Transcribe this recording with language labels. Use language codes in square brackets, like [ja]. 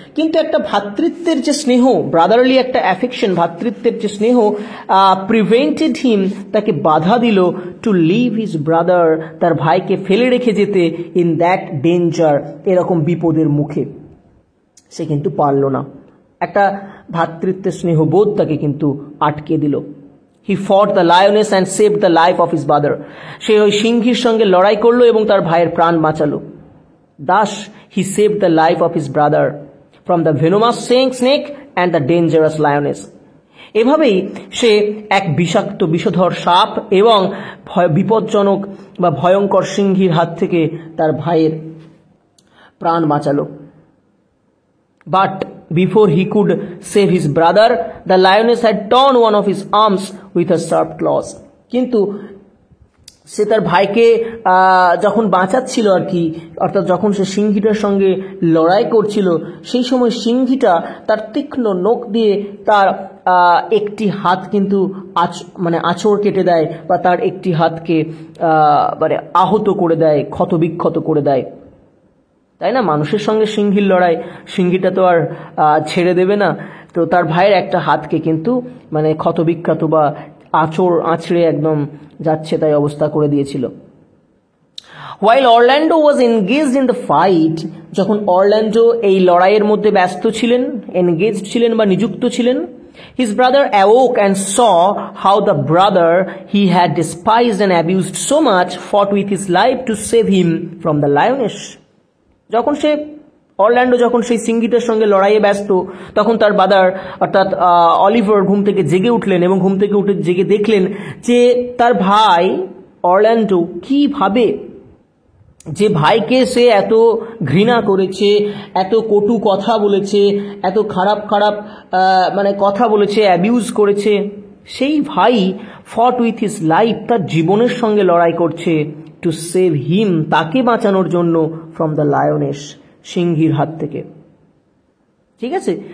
[bn] কিন্তু একটা ভ্রাতৃত্বের যে স্নেহ, ব্রাদারলি একটা অ্যাফেকশন, ভ্রাতৃত্বের যে স্নেহ [en] prevented him, [bn] তাকে বাধা দিল [en] to leave his brother, [bn] তার ভাইকে ফেলে রেখে যেতে [en] in that danger, [bn] এরকম বিপদের মুখে। সে কিন্তু পারল না, একটা ভ্রাতৃত্বের স্নেহবোধ তাকে কিন্তু আটকে দিল। [en] He fought the lioness and saved the life of his brother. [bn] সে ওই সিংহীর সঙ্গে লড়াই করলো এবং তার ভাইয়ের প্রাণ বাঁচালো। [en] Thus he saved the life of his brother from the venomous snake and the dangerous lioness. [bn] এভাবেই সে এক বিষাক্ত বিষধর সাপ এবং বিপজ্জনক বা ভয়ঙ্কর সিংহীর হাত থেকে তার ভাইয়ের প্রাণ বাঁচালো। [en] But before he could save his brother, the lioness had torn one of his arms with her sharp claws. [bn] কিন্তু সে তার ভাইকে যখন বাঁচাচ্ছিল আর কি, অর্থাৎ যখন সে সিংহীটার সঙ্গে লড়াই করছিল, সেই সময় সিংহীটা তার তীক্ষ্ণ নখ দিয়ে তার একটি হাত কিন্তু আঁচড় কেটে দেয়, বা তার একটি হাতকে আহত করে দেয়, ক্ষতবিক্ষত করে দেয়। তাই না? মানুষের সঙ্গে সিংহীর লড়াই, সিংহীটা তো আর ছেড়ে দেবে না, তো তার ভাইয়ের একটা হাতকে কিন্তু ক্ষতবিক্ষত বা আঁচড়ে একদম যাচ্ছে তাই অবস্থা করে দিয়েছিল। [en] While Orlando was engaged in the fight, [bn] যখন অরল্যান্ডো এই লড়াইয়ের মধ্যে ব্যস্ত ছিলেন, এনগেজড ছিলেন বা নিযুক্ত ছিলেন, [en] his brother awoke and saw how the brother he had despised and abused so much fought with his life to save him from the lioness. [bn] যখন অরল্যান্ডো যখন সেই সিংহীটার সঙ্গে লড়াইয়ে ব্যস্ত, তখন তার ব্রাদার অর্থাৎ অলিভার ঘুম থেকে জেগে উঠলেন এবং ঘুম থেকে উঠে জেগে দেখলেন যে তার ভাই অরল্যান্ডো কিভাবে, যে ভাইকে সে এত ঘৃণা করেছে, এত কটু কথা বলেছে, এত খারাপ খারাপ কথা বলেছে, অ্যাবিউজ করেছে, সেই ভাই [en] fought with his life, [bn] তার জীবনের সঙ্গে লড়াই করছে [en] to save him, [bn] তাকে বাঁচানোর জন্য, [en] from the lioness, [bn] সিংহীর হাত থেকে। ঠিক আছে?